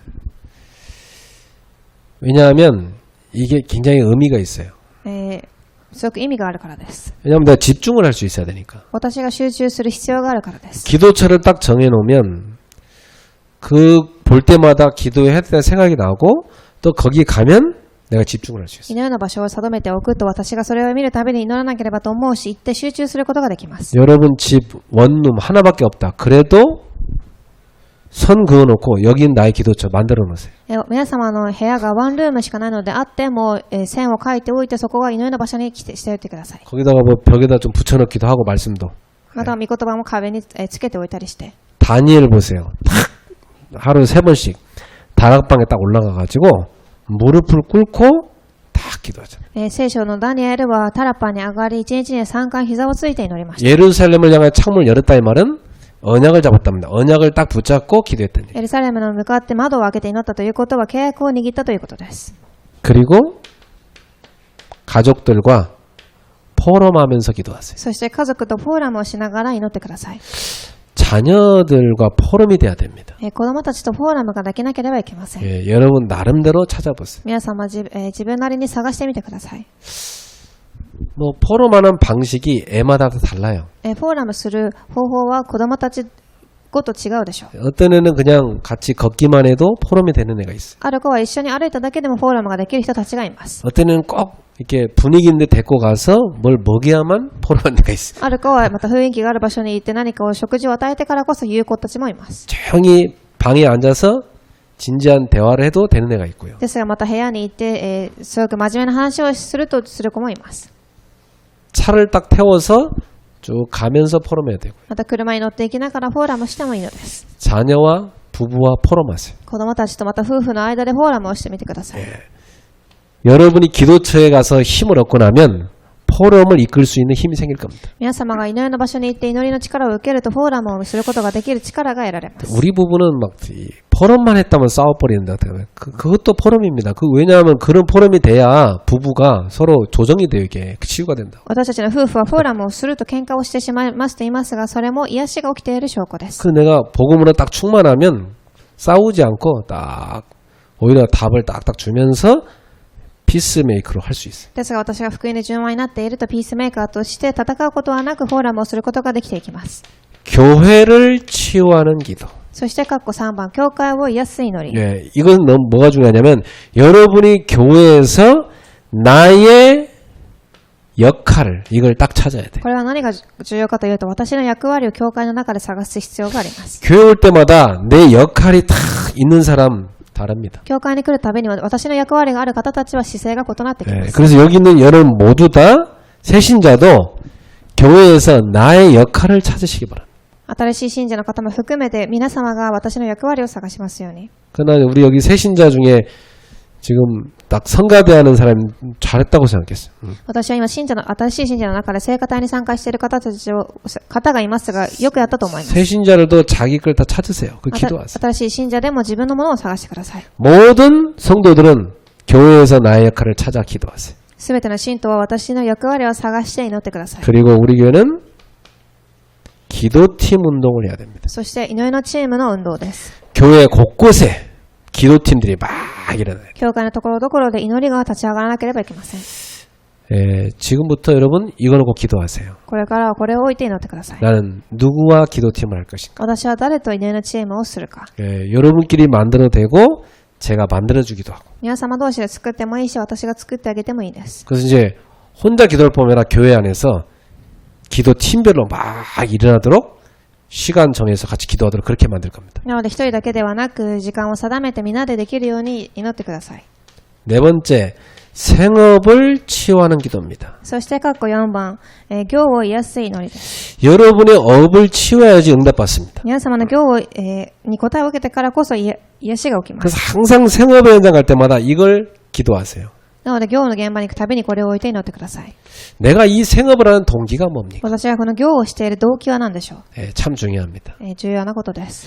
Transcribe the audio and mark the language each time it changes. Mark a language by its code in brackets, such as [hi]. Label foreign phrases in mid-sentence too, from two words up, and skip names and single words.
[ko] 왜냐하면 이게 굉장히 의미가 있어요. [ja] すごく意味があるからです。 [ko] 왜냐하면 내가 집중을 할 수 있어야 되니까. [ja] 私が集中する必要があるからです。 [ko] 기도처를 딱 정해놓으면 그 볼 때마다 기도했을 때 생각이 나고 또 거기 가면 내가 집중을 할 수 있어요. [ja] 祈りの場所を定めておくと、私がそれを見るたびに祈らなければと思うし、行って集中することができます。 [ko] 여러분 집 원룸 하나밖에 없다. 그래도 선 그어놓고 여긴 나의 기도처 만들어 놓으세요. [ja] 皆様の部屋がワンルームしかないのであっても、線を書いておいて、そこが祈りの場所にしておいてください。 [ko] 거기다가 뭐 벽에다 좀 붙여넣기도 하고 말씀도. [ja] また、御言葉も壁につけておいたりして。 [ko] 다니엘 보세요. 탁 하루 3번씩 다락방에 딱 올라가가지고 무릎을 꿇고 딱 기도하잖아요. [ja] 聖書のダニエルはタラッパに上がり、1日に3回膝をついて祈りました。 [ko] 예루살렘을 향해 창문을 열었다 이 말은 언약을 잡았답니다. 언약을 딱 붙잡고 기도했다는 얘기예요. [ja] エルサレムの向かって窓を開けて祈ったということは、契約を握ったということです。 [ko] 그리고 가족들과 포럼하면서 기도하세요. [ja] そして家族とフォーラムをしながら祈ってください。 [ko] 자녀들과 포럼이 돼야 됩니다. [ja] 子供たちとフォーラムができなければいけません。 [ko] 예, 여러분 나름대로 찾아보세요. [ja] 皆様自分なりに探してみてください。 [ko] 뭐 포럼하는 방식이 애마다 다 달라요. [ja] フォーラムする方法は子供たちごと違うでしょう。 [ko] 어떤 애는 그냥 같이 걷기만 해도 포럼이 되는 애가 있어요. [ja] ある子は一緒に歩いただけでもフォーラムができる人たちがいます。 [ko] 어떤 애는 꼭 이렇게 분위기인데 데리고 가서 뭘 먹여야만 포럼하는 애가 있어요. [ja] ある子はまた雰囲気がある場所に行って何かを食事を与えてからこそ言う子たちもいます。 [ko] 조용히 방에 앉아서 진지한 대화를 해도 되는 애가 있고요. [ja] ですがまた部屋に行って、すごく真面目な話をする子もいます。 [ko] 차를 딱 태워서 쭉 가면서 포럼해야 되고요. [ja] また車に乗っていきながらフォーラムしてもいいのです。 [ko] 자녀와 부부와 포럼하세요. [ja] 子供たちとまた夫婦の間でフォーラムをしてみてください。 [ko] 여러분이 기도처에 가서 힘을 얻고 나면 포럼을 이끌 수 있는 힘이 생길 겁니다. [ja] 皆様が祈りの場所に行って祈りの力を受けるとフォーラムをすることができる力が得られます。 [ko] 우리 부부는 막 포럼만 했다면 싸워버리는데 그것도 포럼입니다. 왜냐하면 그런 포럼이 돼야 부부가 서로 조정이 돼요. 이게 치유가 된다. [ja] 私たちの夫婦はフォーラムをすると喧嘩をしてしまいますと言いますが、それも癒しが起きている証拠です。 [ko] 그 내가 복음으로 딱 충만하면 싸우지 않고 딱 오히려 답을 딱딱 주면서 피스메이커로 할 수 있어요. [ja] ですが私が福音で順番になっているとピースメーカーとして戦うことはなくフォーラムをすることができていきます。 [ko] 교회를 치유하는 기도. [ja] そして括弧3番、教会を癒す祈り。 [ko] 예, 이건 너무 뭐가 중요하냐면 여러분이 교회에서 나의 역할을 이걸 딱 찾아야 돼. [ja] これは何が重要かというと、私の役割を教会の中で探す必要があります。 [ko] 교회 올 때마다 내 역할이 다 있는 사람 다릅니다. [ja] 教会に来るたびに私の役割がある方たちは姿勢が異なってきま [ko] 예, [ja] す。 [ko] 그래서 여기 있는 여러분 모두 다 새신자도 교회에서 나의 역할을 찾으시기 바랍니다. [ja] 新しい信者の方も含めて皆様が私の役割を探しますように。 [ko] 그러나 우리 여기 새신자 중에 지금 딱 성가대하는 사람이 잘했다고 생각했어요. [ja] 私は今新しい信者の中で聖歌隊に参加している方がいますが、よくやったと思います。 [ko] 새신자들도 자기 걸 다 찾으세요. 그 기도하세요. [ja] 新しい信者でも自分のものを探してください。 [ko] 모든 성도들은 교회에서 나의 역할을 찾아 기도하세요. [ja] すべての信徒は私の役割を探して祈ってください。 [ko] 그리고 우리 교회는 기도팀 운동을 해야 됩니다. [ja] そして祈りのチームの運動です。 [ko] 교회 곳곳에 기도팀들이 막 일어나요. [ja] 教会のところどころで祈りが立ち上がらなければいけません。 [ko] 지금부터 여러분 이걸 놓고 기도하세요. [ja] これからはこれを置いて祈ってください。 [ko] 나는 누구와 기도팀을 할 것인가. [ja] 私は誰と祈りのチームをするか。 [ko] 여러분끼리 만들어도 되고 제가 만들어주기도 하고. [ja] 皆様同士で作ってもいいし、私が作ってあげてもいいです。 [ko] 그래서 이제 혼자 기도를 보면 교회 안에서 기도 팀별로 막 일어나도록 시간 정해서 같이 기도하도록 그렇게 만들 겁니다. [ja] なので一人だけではなく、時間を定めてみんなでできるように祈ってください。 [ko] 네 번째, 생업을 치유하는 기도입니다. [ja] そして、括弧4番、行を癒す祈りです。 [ko] 여러분의 업을 치유해야지 응답받습니다. [ja] 皆様の行を、に答えを受けてからこそ癒しが起きま [ko] 그래서 [ja] す。 [ko] 항상 생업의 현장 갈 때마다 이걸 기도하세요. [ja] なので、行の現場に行くたびにこれを置いて祈ってください。 [ko] 내가 이 생업을 하는 동기가 뭡니까? [ja] 私がこの行をしている動機は何でしょう。 [ko] 예, 참 중요합니다. [ja] 重要なことです。